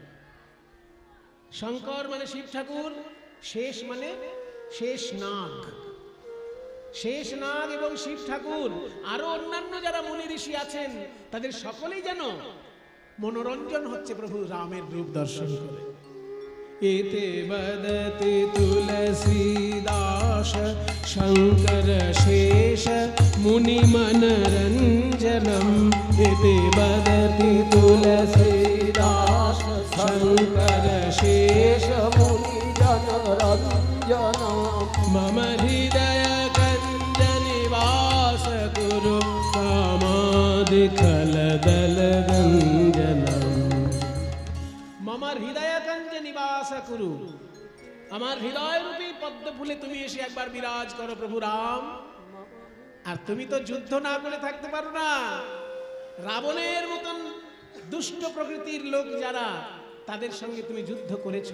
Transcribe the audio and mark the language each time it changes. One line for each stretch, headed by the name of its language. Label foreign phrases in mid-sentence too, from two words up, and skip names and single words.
Bangla: শঙ্কর মানে শিব ঠাকুর, শেষ মানে শেষ নাগ। শেষ নাগ এবং শিব ঠাকুর আরো অন্যান্য যারা মুনি ঋষি আছেন, তাদের সকলেই যেন মনোরঞ্জন হচ্ছে প্রভু রামের রূপ দর্শন করে।
Sanskrit: इति वदति तुलसीदास शंकर शेष मुनि मनरंजनम। इति वदति तुलसीदास शंकर शेष मुनि जनरंजनम। मम हृदय कंज निवास कुरु कामादिखल दल गंजनम।
Bangla: আমার হৃদয় কঞ্জে নিবাস করু, আমার হৃদয় রূপী পদ্ম ফুলে তুমি এসে একবার বিরাজ করো প্রভু রাম। আর তুমি তো যুদ্ধ না করে থাকতে পারো না, রাবণের মতন দুষ্ট প্রকৃতির লোক যারা, তাদের সঙ্গে তুমি যুদ্ধ করেছো।